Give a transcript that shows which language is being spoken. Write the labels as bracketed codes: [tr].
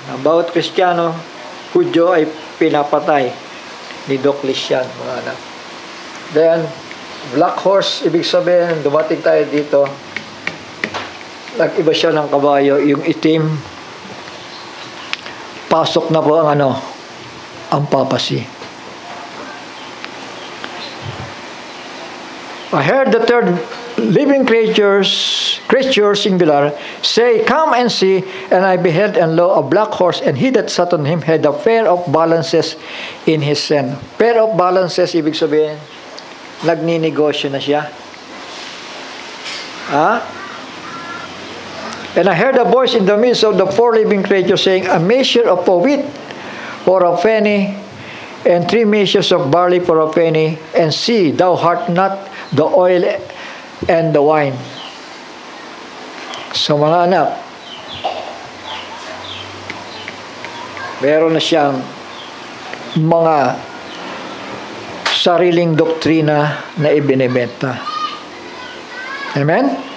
[tl] Ang bawat Kristiyano, Hudyo ay pinapatay ni Diocletian, mga anak. [en] Then, black horse, [tl] ibig sabihin, dumating tayo dito, nag-iba siya ng kabayo, yung itim, pasok na po ang ang papasi. [en] I heard the third living creature singular, say, come and see, and I beheld, and lo, a black horse, and he that sat on him had a pair of balances in his hand. Pair of balances, [tl] ibig sabihin, nagninegosyo na siya. [en] And I heard a voice in the midst of the four living creatures saying, a measure of wheat for a penny, and 3 measures of barley for a penny, and see, thou art not the oil and the wine. [tl] So mga anak, meron na siyang mga sariling doktrina na ibinebenta. Amen?